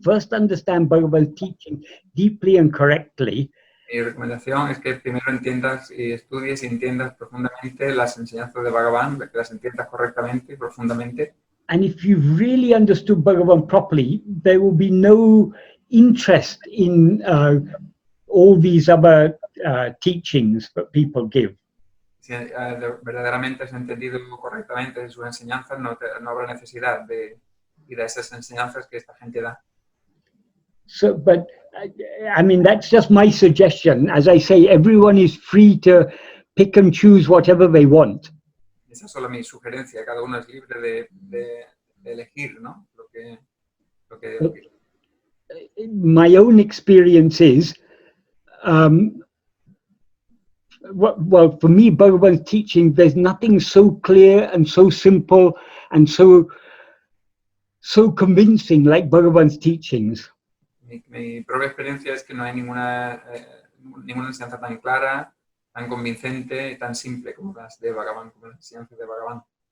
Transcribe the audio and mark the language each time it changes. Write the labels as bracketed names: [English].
[English] First understand Bhagavan's teaching deeply and correctly. [Spanish] Mi recomendación es que primero entiendas y estudies y entiendas profundamente las enseñanzas de Bhagavan, que las entiendas correctamente y profundamente. [English] And if you've really understood Bhagavan properly, there will be no interest in all these other teachings that people give. [Spanish] Si verdaderamente has entendido correctamente sus enseñanzas, no habrá necesidad de ir a esas enseñanzas que esta gente da. [English] So, but I mean, that's just my suggestion. As I say, everyone is free to pick and choose whatever they want. [Spanish] Esa es solo mi sugerencia. Cada uno es libre de elegir, ¿no? Lo que [English] My own experience is, well, for me, Bhagavan's teaching, there's nothing so clear and so simple and so convincing like Bhagavan's teachings. [Spanish] Mi propia experiencia es que no hay ninguna enseñanza tan clara, tan convincente y tan simple como las de Bhagavan, como las enseñanzas de Bhagavan.